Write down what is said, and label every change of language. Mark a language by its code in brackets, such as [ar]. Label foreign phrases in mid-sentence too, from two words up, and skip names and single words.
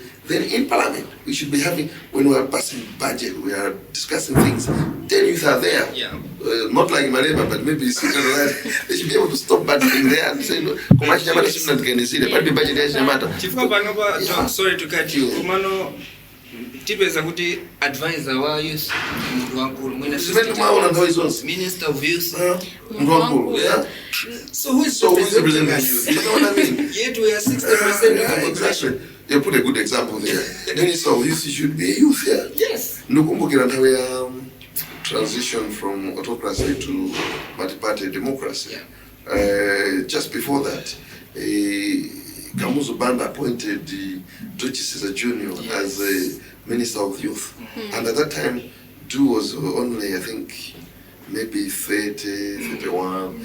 [en] Then in parliament, we should be having, when we are passing budget, we are discussing things, 10 youth are there. Not like Marema, but maybe they should be able to stop budgeting there and say, sorry to cut you. [ny] Tipeza kuti advisor wa youth mundu wankulu [en] minister of youth so who is representing the youth? You know what I mean? Yet we are 60% of the population. You put a good example there. Minister of youth should be youth here. [ny] Nukumbukira nthawi ya [en] transition from autocracy to multi-party democracy. Just before that, Kamuzu Banda appointed George Caesar Jr. as a Minister of Youth. And at that time, Du was only, I think, maybe 30, 31.